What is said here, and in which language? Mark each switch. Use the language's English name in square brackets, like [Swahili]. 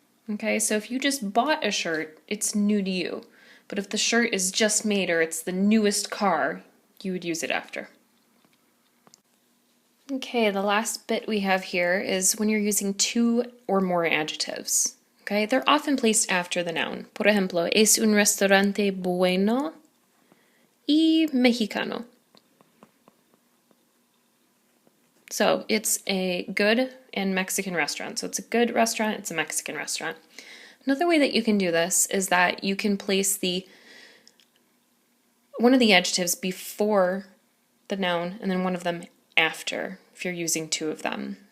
[English] Okay, so if you just bought a shirt, it's new to you. But if the shirt is just made or it's the newest car, you would use it after. Okay, the last bit we have here is when you're using two or more adjectives. Okay, they're often placed after the noun. [Spanish] Por ejemplo, es un restaurante bueno y mexicano. [English] So it's a good and Mexican restaurant. So it's a good restaurant, it's a Mexican restaurant. Another way that you can do this is that you can place one of the adjectives before the noun and then one of them after, if you're using two of them.